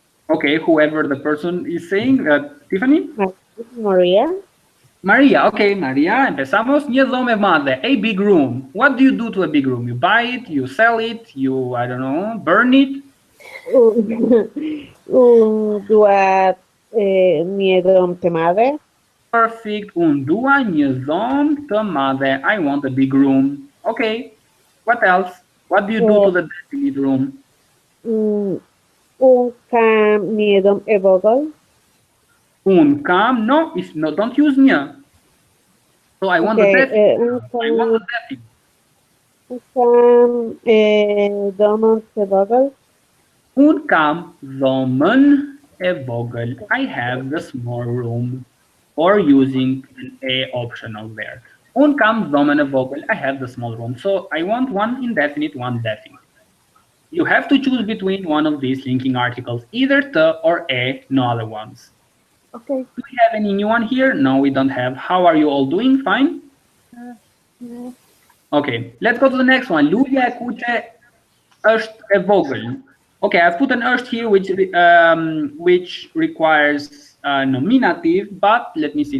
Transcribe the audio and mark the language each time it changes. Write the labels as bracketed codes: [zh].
[en] Okay, whoever the person is saying. Tiffany? Maria. Maria, okay, Maria, empezamos. [sq] Një dhomë e madhe, [en] a big room. What do you do to a big room? You buy it, you sell it, you, I don't know, burn it? [sq] Unë dua një dhomë të madhe. [en] Perfect. [sq] Unë dua një dhomë të madhe. [en] I want a big room. Okay. What else? What do you do to the definite room? [sq] Unë kam një dhomë e vogël. Unë kam, [en] no, don't use një. So I want the definite. I want the definite. [sq] Unë kam dhomën e vogël. Unë kam dhomën e vogël. [en] I have the small room. Or using an A optional there. [sq] Unë kam dhomën e vogël. [en] I have the small room. So I want one indefinite, one definite. You have to choose between one of these linking articles, either të or a, no other ones. Okay. Do we have any new one here? No, we don't have. How are you all doing? Fine? Okay, let's go to the next one. [sq] Lulja e kuqe është e vogël. [en] Okay, I've put an është here which requires nominative, but let me see.